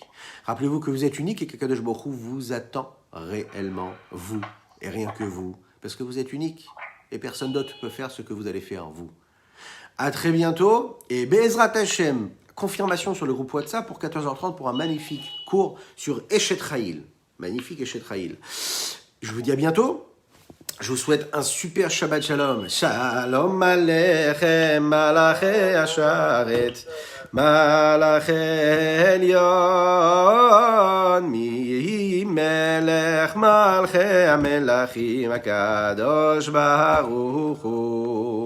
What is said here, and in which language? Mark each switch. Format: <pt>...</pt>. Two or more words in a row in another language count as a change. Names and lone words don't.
<fr>Rappelez-vous que vous êtes unique et qu'</fr> <he>הקדוש ברוך הוא</he> <fr>vous attend réellement, vous, et rien que vous, parce que vous êtes unique et personne d'autre peut faire ce que vous allez faire, vous. À très bientôt, et</fr> <he>בעזרת השם,</he> <fr>confirmation sur le groupe WhatsApp pour 14h30 pour un magnifique cours sur Eshet Chayil. Magnifique Eshet Chayil. Je vous dis à bientôt. Je vous souhaite un super</fr> <he>שבת שלום. שלום עליכם, מלאכי השרת, מלאכי עליון, ממלך מלכי המלכים הקדוש ברוך הוא.</he>